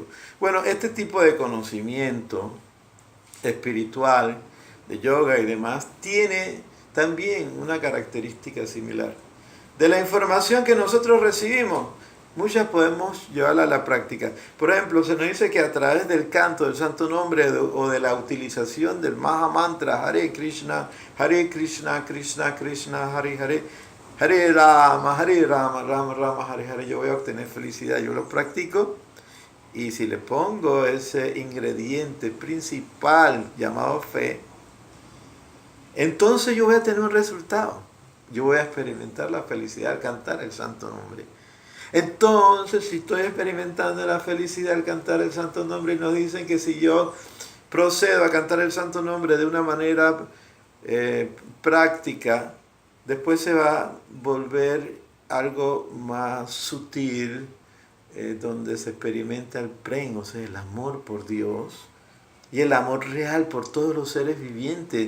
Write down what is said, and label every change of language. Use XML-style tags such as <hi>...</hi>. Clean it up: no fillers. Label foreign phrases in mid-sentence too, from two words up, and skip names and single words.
<es>Bueno, este tipo de conocimiento espiritual, de yoga y demás, tiene también una característica similar. De la información que nosotros recibimos, muchas podemos llevarla a la práctica. Por ejemplo, se nos dice que a través del canto del santo nombre o de la utilización del Maha Mantra</es> <sa>Hare Krishna, Krishna Krishna, Hare Hare, Hare Rama, Rama Rama, Hare Hare,</sa> <es>yo voy a obtener felicidad. Yo lo practico y si le pongo ese ingrediente principal llamado fe, entonces yo voy a tener un resultado. Yo voy a experimentar la felicidad al cantar el santo nombre. Entonces, si estoy experimentando la felicidad al cantar el santo nombre, y nos dicen que si yo procedo a cantar el santo nombre de una manera práctica, después se va a volver algo más sutil, donde se experimenta el prem, o sea, el amor por Dios, y el amor real por todos los seres vivientes.</es>